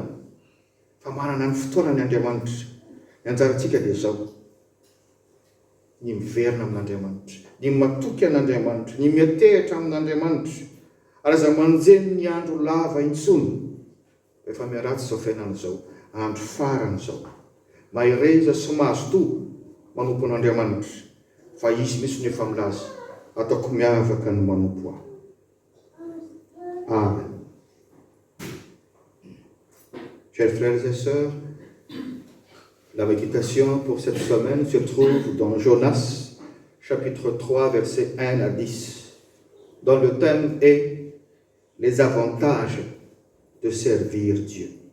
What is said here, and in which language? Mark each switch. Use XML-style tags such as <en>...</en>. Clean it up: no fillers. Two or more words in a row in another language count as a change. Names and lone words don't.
<mg>Fa manana ny fotoanany Andriamanitra. Ny anjarantsika dia zao, ny miverina amin'Andriamanitra, ny matoky an'Andriamanitra, ny miatehitra amin'Andriamanitra, ary aza manjeny ny andro lava intsony. Rehefa miaratsy izao fiainana izao, andro farany izao, mahireza sy mahazo-to manompo an'Andriamanitra, fa izy misy ny efa milaza, ataoko miavaka ny manompo aho. Amen.</mg> <fr>Chers frères et sœurs, la méditation pour cette semaine se trouve dans Jonas, chapitre 3, versets 1 à 10, dont le thème est les avantages de servir Dieu.</fr>